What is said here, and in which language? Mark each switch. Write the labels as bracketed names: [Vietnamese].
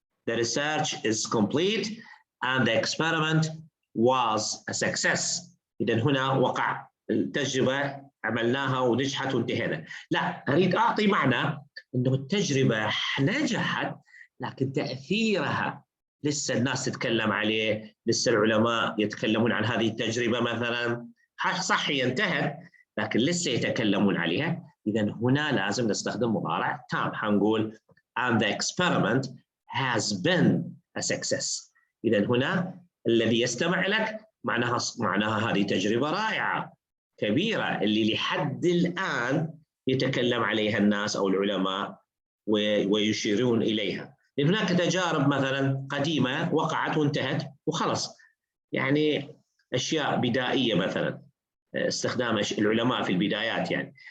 [English] The research is complete and the experiment was a success. [Arabic] إذن هنا وقع التجربة، عملناها ونجحت وانتهينا. لا، أريد أعطي معنى أنه التجربة نجحت لكن تأثيرها لسه الناس تتكلم عليه، لسه العلماء يتكلمون عن هذه التجربة مثلا. صح هي انتهت لكن لسه يتكلمون عليها. إذن هنا لازم نستخدم مضارع تام، حنقول [English] and the experiment has been a success. [Arabic] إذن هنا الذي يستمع لك معناها هذه تجربة رائعة كبيرة اللي لحد الآن يتكلم عليها الناس أو العلماء ويشيرون إليها. لأن هناك تجارب مثلا قديمة وقعت وانتهت وخلص، يعني أشياء بدائية مثلا استخدام العلماء في البدايات يعني.